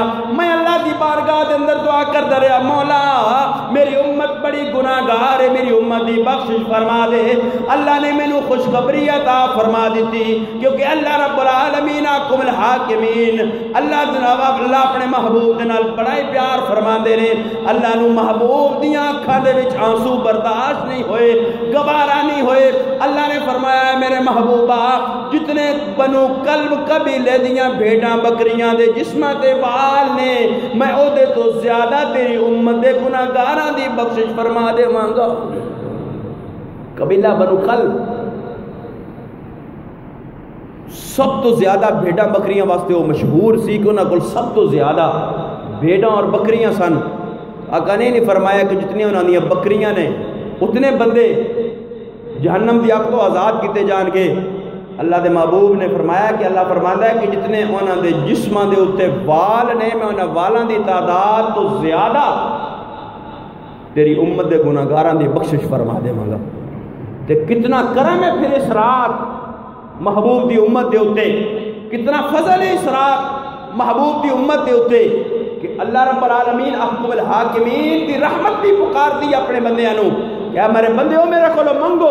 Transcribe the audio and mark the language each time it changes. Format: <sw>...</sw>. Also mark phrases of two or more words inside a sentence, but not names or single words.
<pa>میں اللہ دی بارگاہ دے اندر دعا کرتا رہا مولا میری امت بڑی گناہگار ہے, میری امت دی بخشش فرما دے. اللہ نے مینوں خوشخبری عطا فرما دیتی کیونکہ اللہ</pa> <ar>رب العالمین احکم الحاکمین,</ar> <pa>اللہ اپنے محبوب دے نال بڑا ہی پیار فرما فرماندے نے اللہ نو محبوب دیاں اکھاں دے وچ آنسو برداشت نہیں ہوئے، گوارا نہیں ہوئے۔ اللہ نے فرمایا ہے میرے محبوبہ جتنے بنو کلب قبیلے دیاں بھیڑاں بکریاں دے جسماں تے وال نے میں او دے تو زیادہ تیری امت دے گناہگاراں دی بخشش فرما دے مانگا۔ قبیلہ بنو کلب سب تو زیادہ بھیڑاں بکریاں واسطے وہ مشہور سی کہ انہاں کول سب تو زیادہ بھیڑاں اور بکریاں سن۔ آقا نے نہیں فرمایا کہ جتنی انہاں دیاں بکریاں نے اتنے بندے جہنم دی آگ تو آزاد کیتے جان گے۔ اللہ دے محبوب نے فرمایا کہ اللہ فرماتا ہے کہ جتنے انہاں دے جسماں دے اتے وال نے میں انہاں والاں دی تعداد تو زیادہ تیری امت دے گناہگاراں دی بخشش فرما دے مانگا۔ تے کتنا کرم ہے پھر اس رات محبوب دی امت دے اتے، کتنا فضل ہے اس رات محبوب دی امت دے اتے کہ اللہ</pa> <ar>رب العالمین احکم الحاکمین</ar> <pa>دی رحمت بھی پکار دی اپنے بندیانوں کہ میرے بندیوں میرے کھولو منگو۔</pa>